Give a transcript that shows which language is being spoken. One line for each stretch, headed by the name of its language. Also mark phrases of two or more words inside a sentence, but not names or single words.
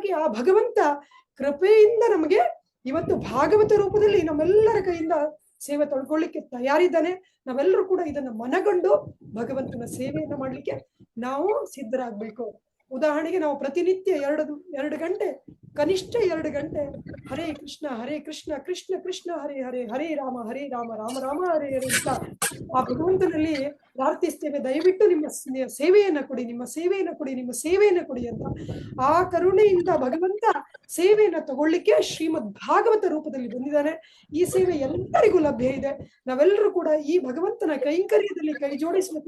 Kannada: ಹಾಗಾಗಿ ಆ ಭಗವಂತ ಕೃಪೆಯಿಂದ ನಮಗೆ ಇವತ್ತು ಭಾಗವತ ರೂಪದಲ್ಲಿ ನಮ್ಮೆಲ್ಲರ ಕೈಯಿಂದ ಸೇವೆ ತೊಳ್ಕೊಳ್ಳಿಕ್ಕೆ ತಯಾರಿದ್ದಾನೆ. ನಾವೆಲ್ಲರೂ ಕೂಡ ಇದನ್ನ ಮನಗಂಡು ಭಗವಂತನ ಸೇವೆಯನ್ನ ಮಾಡ್ಲಿಕ್ಕೆ ನಾವು ಸಿದ್ಧರಾಗ್ಬೇಕು. ಉದಾಹರಣೆಗೆ ನಾವು ಪ್ರತಿನಿತ್ಯ ಎರಡು ಗಂಟೆ, ಕನಿಷ್ಠ 2 ಗಂಟೆ
Sanskrit: ಹರೇ ಕೃಷ್ಣ ಕೃಷ್ಣ ಕೃಷ್ಣ ಹರೇ ಹರೇ, ಹರೇ ರಾಮ ರಾಮ ರಾಮ ಹರೇ ಹರೇ
Kannada: ಅಂತ ಆ ಭಗವಂತನಲ್ಲಿ ಪ್ರಾರ್ಥಿಸ್ತೇವೆ. ದಯವಿಟ್ಟು ನಿಮ್ಮ ಸೇವೆಯನ್ನ ಕೊಡಿ, ನಿಮ್ಮ ಸೇವೆಯನ್ನ ಕೊಡಿ, ನಿಮ್ಮ ಸೇವೆಯನ್ನ ಕೊಡಿ ಅಂತ. ಆ ಕರುಣೆಯಿಂದ ಭಗವಂತ ಸೇವೆಯನ್ನ ತಗೊಳ್ಳಿಕ್ಕೆ ಶ್ರೀಮದ್ ಭಾಗವತ ರೂಪದಲ್ಲಿ ಬಂದಿದ್ದಾನೆ. ಈ ಸೇವೆ ಎಲ್ಲರಿಗೂ ಲಭ್ಯ ಇದೆ. ನಾವೆಲ್ಲರೂ ಕೂಡ ಈ ಭಗವಂತನ ಕೈಂಕರ್ಯದಲ್ಲಿ ಕೈ ಜೋಡಿಸಬೇಕು.